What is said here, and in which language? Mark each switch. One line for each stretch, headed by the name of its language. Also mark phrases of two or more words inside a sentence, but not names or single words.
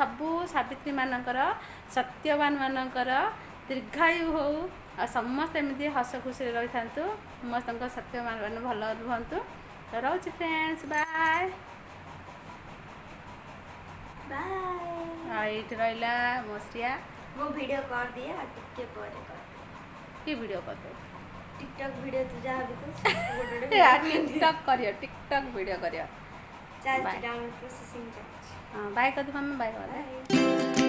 Odia: ସବୁ ସାବିତ୍ରୀମାନଙ୍କର, ସତ୍ୟବାନମାନଙ୍କର ଦୀର୍ଘାୟୁ ହଉ, ଆଉ ସମସ୍ତେ ଏମିତି ହସ ଖୁସିରେ ରହିଥାନ୍ତୁ। ସମସ୍ତଙ୍କ ସତ୍ୟବାନ ଭଲ ରୁହନ୍ତୁ। ତ ରହୁଛି
English: friends, bye.
Odia: ଆଉ ଏଇଠି ରହିଲା ମୋ ଶ୍ରିୟା। ମୁଁ ଭିଡ଼ିଓ କରିଦିଏ ଆଉ ଟିକେ ପରେ କରିଦିଏ। କି ଭିଡ଼ିଓ କରିଦେବ?
Hindi: टिकटॉक वीडियो तो जहाँ भी कुछ टिकटॉक करियो, टिकटॉक वीडियो करियो। चल डाउनलोड प्रोसेसिंग चल। हाँ बाय कर दो मम्मी, बाय कर दे।